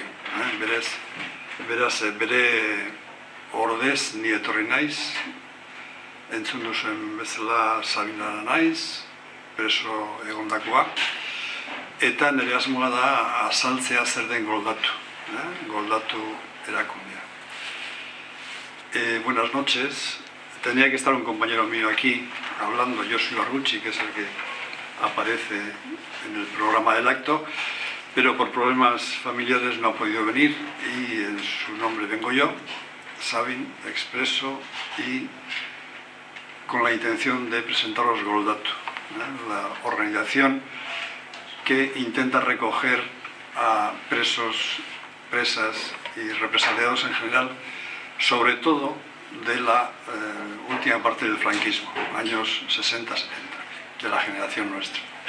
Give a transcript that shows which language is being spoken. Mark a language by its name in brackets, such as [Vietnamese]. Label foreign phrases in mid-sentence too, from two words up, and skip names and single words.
[Basque] Beraz, bere ordez ni etorri naiz, entzun duzuen bezala Sabina naiz, preso egondakoa, eta nire asmoa da azaltzea zer den Goldatu. Goldatu erakundea. [Spanish] Buenas noches. Tenía que estar un compañero mío aquí hablando, Josu Ibargutxik, que es el que aparece en el programa del acto, pero por problemas familiares no ha podido venir y en su nombre vengo yo, Sabin Expreso, y con la intención de presentaros Goldatu, la organización que intenta recoger a presos, presas y represaliados en general, sobre todo de la última parte del franquismo, años 60-70, de la generación nuestra.